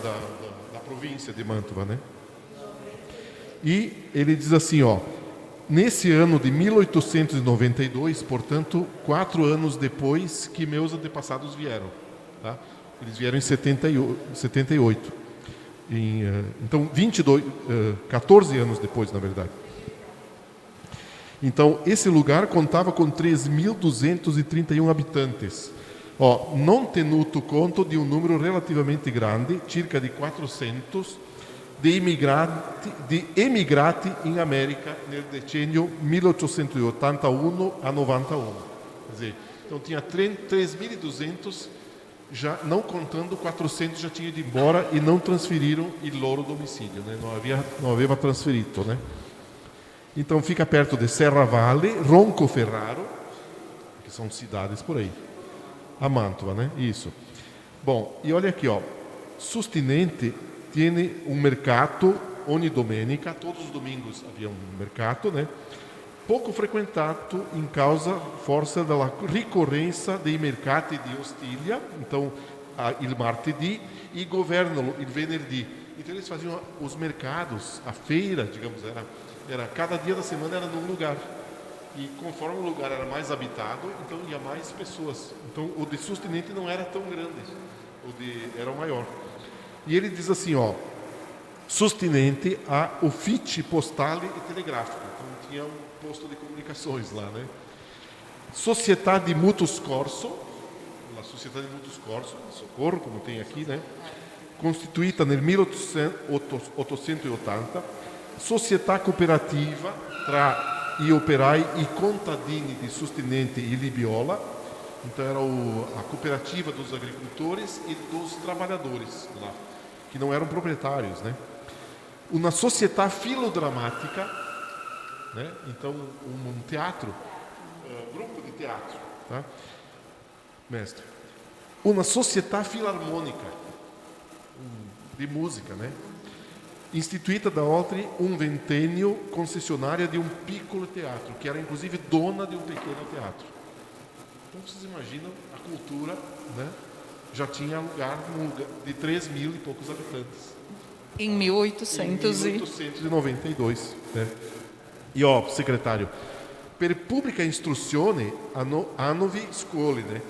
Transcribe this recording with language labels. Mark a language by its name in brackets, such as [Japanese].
[Portuguese] Da província de Mantova, né? E ele diz assim, ó, nesse ano de 1892, portanto, 4 anos depois que meus antepassados vieram, tá? Eles vieram em 78. Então, 14 anos depois, na verdade. Então, esse lugar contava com 3.231 habitantes. [Italian] Ó, non tenuto conto di un numero relativamente grande, circa di 400, di emigrati in América nel decennio 1881 a 91. [Portuguese] Quer dizer, então tinha 3.200, já não contando 400 já tinham ido embora e não transferiram [Italian] il loro domicílio, [Portuguese] né? Não havia transferido, né? Então fica perto de Serravalle, Roncoferraro, que são cidades por aí. A Mantova, né? Isso. Bom, e olha aqui, ó. Sustinente tem [Italian] mercato ogni domenica, [Portuguese] todos os domingos havia mercato, né? [Italian] Pouco frequentato in causa forse della ricorrenza dei mercati di Ostiglia, então il martedì, e governano il venerdì. [Portuguese] Então eles faziam os mercados, a feira, digamos, era cada dia da semana era num lugar. E conforme o lugar era mais habitado, então ia mais pessoas. Então o de Sustinente não era tão grande, era o maior. E ele diz assim, ó, Sustinente [Italian] a uffici postali e telegráfico. [Portuguese] Então tinha um posto de comunicações lá, né? Società di Mutuo Scorso, a Società di Mutuo Scorso, Socorro, como tem aqui, né? [Italian] Constituída nel 1880, società cooperativa tra gli operai e contadini di Sustinente e Libiola. [Portuguese] Então era a cooperativa dos agricultores e dos trabalhadores lá, que não eram proprietários, né? Uma società filodramática, né? Então um teatro grupo de teatro, tá? Mestre, uma società filarmônica de música, né? [Italian] Istituita da oltre um ventennio concessionária de um piccolo teatro, [Portuguese] que era inclusive dona de um pequeno teatro. Então vocês imaginam a cultura, né? Já tinha lugar de 3.000 e poucos habitantes. Em 1800 Em 1892. Né? E ó, secretário, [Italian] per pubblica istruzione hanno scuole, [Portuguese] né?